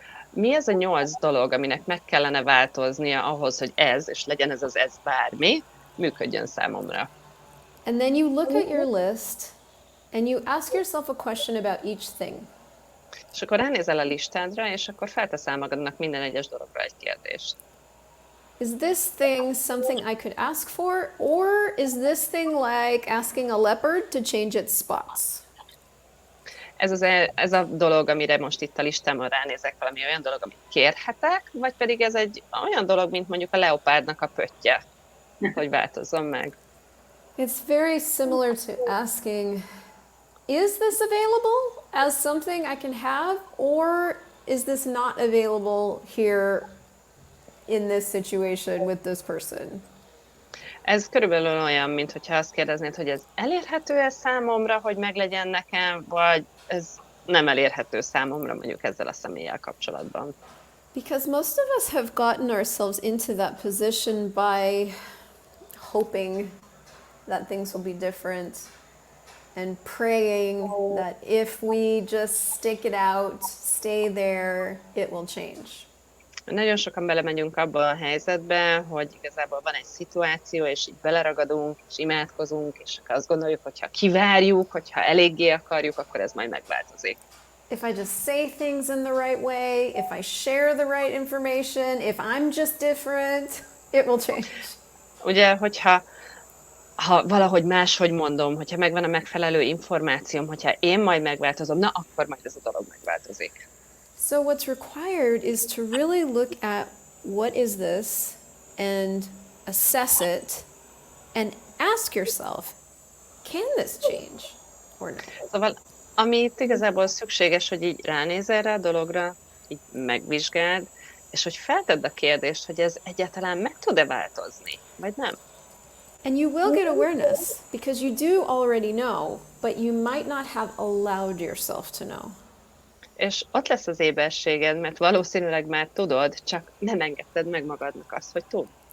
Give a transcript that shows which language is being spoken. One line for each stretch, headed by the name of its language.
Hungarian: Mi ez a 8 dolog, aminek meg kellene változnia ahhoz, hogy ez, és legyen ez bármi, működjön számomra?
English: And then you look at your list and you ask yourself a question about each thing.
Hungarian: És akkor ránézel a listádra, és akkor felteszel magadnak minden egyes dologra egy kérdést.
English: Is this thing something I could ask for, or is this thing like asking a leopard to change its spots?
Hungarian: Ez a dolog, amire most itt a listámon ránézek, valami olyan dolog, amit kérhetek, vagy pedig ez egy olyan dolog, mint mondjuk a leopárdnak a pöttye? hogy változzon meg.
English: It's very similar to asking, is this available as something I can have, or is this not available here in this situation with this person?
Hungarian: Ez körülbelül olyan, mint hogyha azt kérdeznéd, hogy ez elérhető-e számomra, hogy meglegyen nekem, vagy ez nem elérhető számomra mondjuk ezzel a személlyel kapcsolatban.
English: Because most of us have gotten ourselves into that position by hoping that things will be different and praying that if we just stick it out, stay there, it will change.
Hungarian: Nagyon sokan belemegyünk abba a helyzetbe, hogy igazából van egy szituáció, és így beleragadunk, és imádkozunk, és azt gondoljuk, hogy ha kivárjuk, hogyha eléggé akarjuk, akkor ez majd megváltozik.
English: If I just say things in the right way, if I share the right information, if I'm just different, it will change.
Hungarian: Ugye, hogyha valahogy máshogy mondom, hogyha megvan a megfelelő információm, hogyha én majd megváltozom, na akkor majd ez a dolog megváltozik.
English: So what's required is to really look at what is this and assess it and ask yourself, can this change or not?
Hungarian: Szóval, ami itt igazából szükséges, hogy így ránéz erre a dologra, így megvizsgáld, és hogy feltedd a kérdést, hogy ez egyáltalán meg tud-e változni, vagy nem.
English: And you will get awareness because you do already know, but you might not have allowed yourself to know.
Hungarian: És ott lesz az éberséged, mert valószínűleg már tudod, csak nem engedted meg magadnak azt, hogy tud.